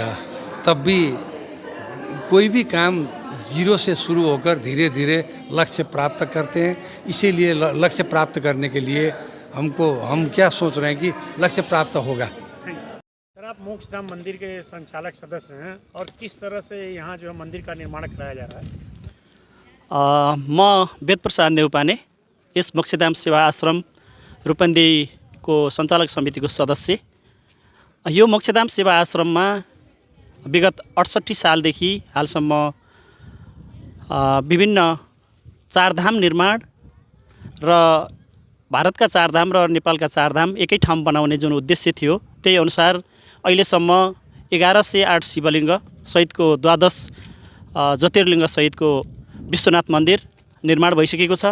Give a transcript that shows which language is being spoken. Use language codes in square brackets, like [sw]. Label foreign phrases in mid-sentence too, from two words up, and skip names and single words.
[hi] तब भी कोई भी काम जीरो से शुरू होकर धीरे धीरे लक्ष्य प्राप्त करते हैं। इसीलिए लक्ष्य प्राप्त करने के लिए हम क्या सोच रहे हैं कि लक्ष्य प्राप्त होगा। सर, आप मोक्ष धाम मंदिर के संचालक सदस्य हैं और किस तरह से यहाँ जो है मंदिर का निर्माण कराया जा रहा है? [ne] म वेद प्रसाद नेउपाने यस मोक्षधाम सेवा आश्रम रूपन्देही को सञ्चालक समितिको सदस्य। यो मोक्षधाम सेवा आश्रममा विगत 68 सालदेखि हालसम्म विभिन्न चारधाम निर्माण र भारतका चारधाम र नेपालका चारधाम एकै ठाउँ बनाउने जुन उद्देश्य थियो, त्यही अनुसार अहिलेसम्म 1108 शिवलिङ्ग सहितको 12 ज्योतिर्लिङ्ग सहितको विश्वनाथ मन्दिर निर्माण भइसकेको छ।